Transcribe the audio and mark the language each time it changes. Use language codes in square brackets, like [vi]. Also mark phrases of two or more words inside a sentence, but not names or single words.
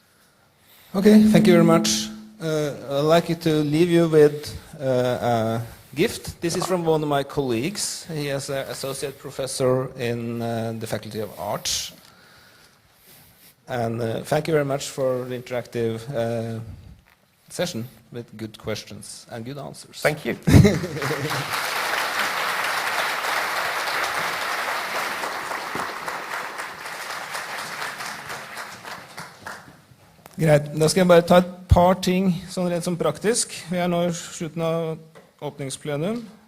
[en] Okay, thank you very much. I'd like to leave you with a gift. This is from one of my colleagues. He is an associate professor in the Faculty of Arts. And thank you very much for the interactive session with good questions and good answers. Thank you. [no] Greit. Da skal jeg bare ta et par ting sånn rent som praktisk. Vi er nå i slutten av åpningsplenum.